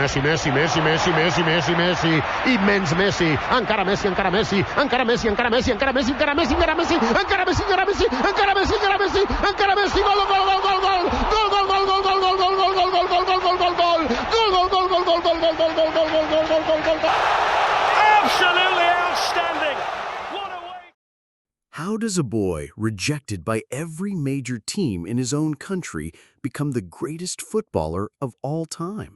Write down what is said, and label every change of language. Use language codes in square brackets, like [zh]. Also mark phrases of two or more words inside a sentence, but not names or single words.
[ca] Messi, Messi, Messi, Messi, Messi, Messi, Messi, immens Messi, encara Messi, encara Messi, encara Messi, encara Messi, encara Messi, encara Messi, encara Messi, encara Messi, encara Messi, encara Messi, encara Messi, encara Messi, gol, gol, gol, gol, gol, gol, gol, gol, gol, gol, gol, gol, gol, gol, gol, gol, gol, gol, gol, [en] Absolutely outstanding. What a way. How does a boy rejected by every major team in his own country become the greatest footballer of all time?